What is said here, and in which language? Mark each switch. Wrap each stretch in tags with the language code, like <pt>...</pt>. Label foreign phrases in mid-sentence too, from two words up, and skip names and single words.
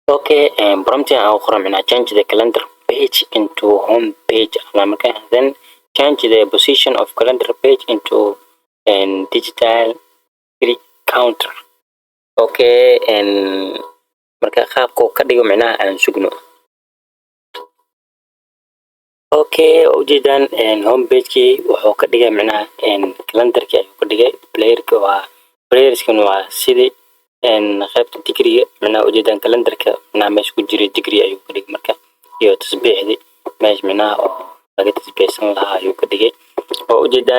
<so>okay prompting aan qoran macnaha</so> <en>change the calendar page into home page</en> <so>ama marka</so> <en>then change the position of calendar page into digital counter</en> <so>okay marka qaabka ka dhigo macnaha aan sugno okay ujeedaan</so> <en>home page</en> <so>wuxuu ka dhigay macnaha calendarka ayuu ka dhigay playerska waa sidii qaybta digriga macnaha ujeedaan calendarka macnaha meesha ku jiray digri ayuu ka dhigay marka iyo tasbiixdii meesha macnaha oo laga tasbiixsan lahaa ayuu ka dhigay oo ujeedaan</so>